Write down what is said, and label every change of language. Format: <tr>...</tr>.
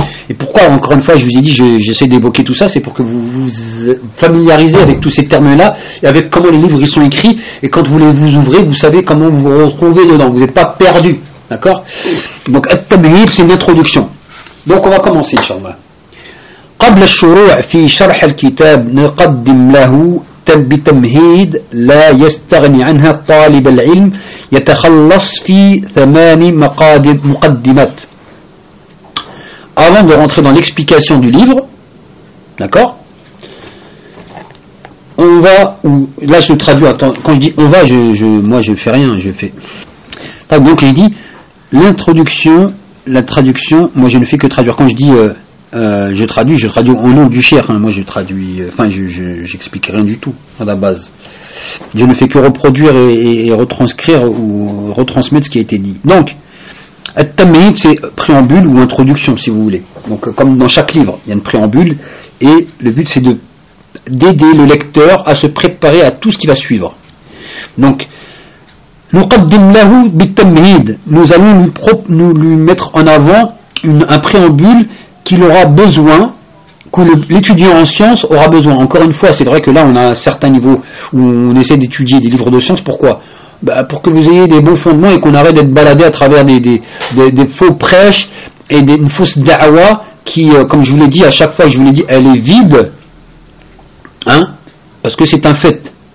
<fr>Et pourquoi, encore une fois, je vous ai dit, j'essaie d'évoquer tout ça, c'est pour que vous vous familiarisez avec tous ces termes-là, et avec comment les livres y sont écrits, et quand vous les vous ouvrez, vous savez comment vous vous retrouvez dedans, vous n'êtes pas perdu. D'accord? Donc, at-tamhid, c'est une introduction. Donc, on va commencer, Inch'Allah.</fr> <ar>قبل الشروع في شرح الكتاب نقدم له بتمهيد لا يستغني عنها طالب العلم يتخلص في ثمان مقدمات.</ar> <fr>Avant de rentrer dans l'explication du livre, d'accord, on va, ou là je traduis, attends, quand je dis on va, je fais rien. Donc je dis l'introduction, la traduction, moi je ne fais que traduire. Quand je dis je traduis au nom du cheikh, hein. Moi je traduis, enfin j'explique rien du tout à la base. Je ne fais que reproduire et retranscrire ou retransmettre ce qui a été dit. Donc, at-tamhid, c'est préambule ou introduction, si vous voulez. Donc, comme dans chaque livre, il y a une préambule et le but c'est d'aider le lecteur à se préparer à tout ce qui va suivre. Donc,</fr> <ar>نقدم له بالتمهيد.</ar> <fr>Nous allons nous lui mettre en avant un préambule qu'il aura besoin, que l'étudiant en sciences aura besoin. Encore une fois, c'est vrai que là, on a un certain niveau où on essaie d'étudier des livres de sciences. Pourquoi ? Bah, pour que vous ayez des bons fondements et qu'on arrête d'être baladé à travers des faux prêches et une fausse da'wa qui, comme je vous l'ai dit à chaque fois, elle est vide. Hein? Parce que c'est un fait.</fr>